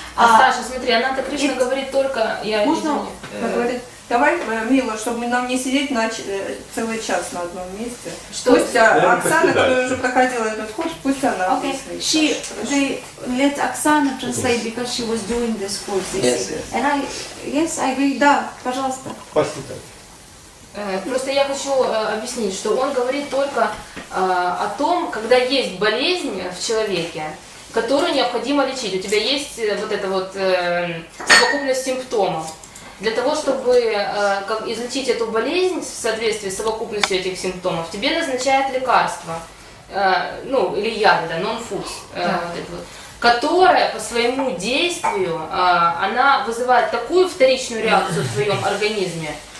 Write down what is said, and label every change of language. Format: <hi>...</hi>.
<ru>Саша, смотри, Ананта Кришна говорит только... Можно говорит, давай, Мила, чтобы нам не сидеть целый час на одном месте. Что? Пусть Оксана, которая уже проходила этот курс, пусть она объяснит.</ru> <en>Let Оксана translate because she was doing this course. Yes, And I agree.</en> <ru>Да, пожалуйста. Спасибо. Просто я хочу объяснить, что он говорит только о том, когда есть болезнь в человеке, которую необходимо лечить. У тебя есть вот эта вот совокупность симптомов. Для того, чтобы излечить эту болезнь в соответствии с совокупностью этих симптомов, тебе назначают лекарство, или яд, non-foods, которая по своему действию, она вызывает такую вторичную реакцию в твоем организме.</ru>